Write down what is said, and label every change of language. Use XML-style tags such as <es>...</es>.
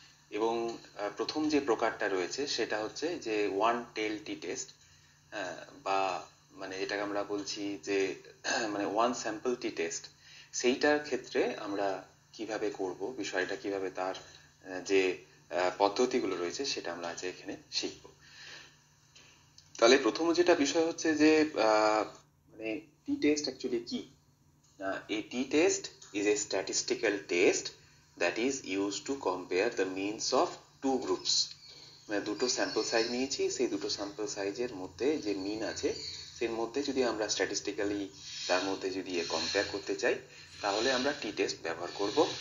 <bn>এবং প্রথম যে প্রকারটা রয়েছে সেটা হচ্ছে যে ওয়ান টেল টি টেস্ট, বা মানে এটাকে আমরা বলছি যে মানে ওয়ান স্যাম্পল টি টেস্ট। সেইটার ক্ষেত্রে আমরা কিভাবে করব, বিষয়টা কিভাবে, তার যে পদ্ধতিগুলো রয়েছে সেটা আমরা আজ এখানে শিখব। তাহলে প্রথম যেটা বিষয় হচ্ছে যে মানে টি টেস্ট অ্যাকচুয়ালি কি।</bn> <en>A t-test is a statistical test that is used to compare the means of two groups.</en> <bn>মানে দুটো স্যাম্পল সাইজ নিয়েছি, সেই দুটো স্যাম্পল সাইজের মধ্যে যে মিন আছে সেই মধ্যে যদি আমরা স্ট্যাটিস্টিক্যালি তার মধ্যে যদি কম্পেয়ার করতে চাই তাহলে আমরা টি টেস্ট ব্যবহার করব।</bn>